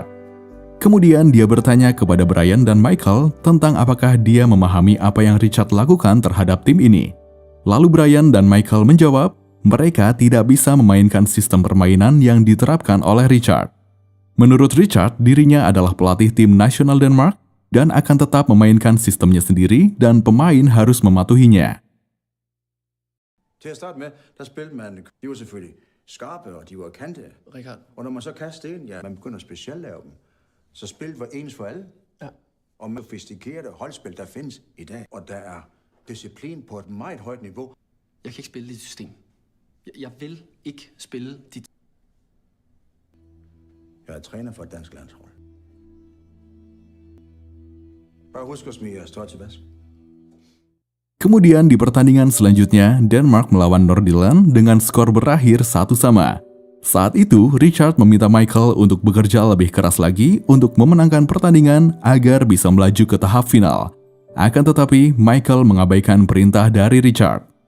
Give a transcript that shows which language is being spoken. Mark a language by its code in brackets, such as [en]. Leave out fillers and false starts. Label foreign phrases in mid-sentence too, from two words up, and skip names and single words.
[id] Kemudian dia bertanya kepada Brian dan Michael tentang apakah dia memahami apa yang Richard lakukan terhadap tim ini. Lalu Brian dan Michael menjawab, mereka tidak bisa memainkan sistem permainan yang diterapkan oleh Richard. Menurut Richard, dirinya adalah pelatih tim nasional Denmark dan akan tetap memainkan sistemnya sendiri dan pemain harus mematuhinya. [da] Til at starte med, der spillede man, de var selvfølgelig skarpe, og de var kantede. Richard. Og når man så kastede ind, ja, man begynder at speciallave dem. Så spillet var ens for alle. Ja. Og med sofistikerede holdspil, der findes i dag, og der er disciplin på et meget højt niveau. Jeg kan ikke spille dit system. Jeg vil ikke spille dit... Jeg er træner for et dansk landshold. Bare husk at smide jeres tøj til vask. [id] Kemudian di pertandingan selanjutnya, Denmark melawan Nordirland dengan skor berakhir 1-1. Saat itu, Richard meminta Michael untuk bekerja lebih keras lagi untuk memenangkan pertandingan agar bisa melaju ke tahap final. Akan tetapi, Michael mengabaikan perintah dari Richard.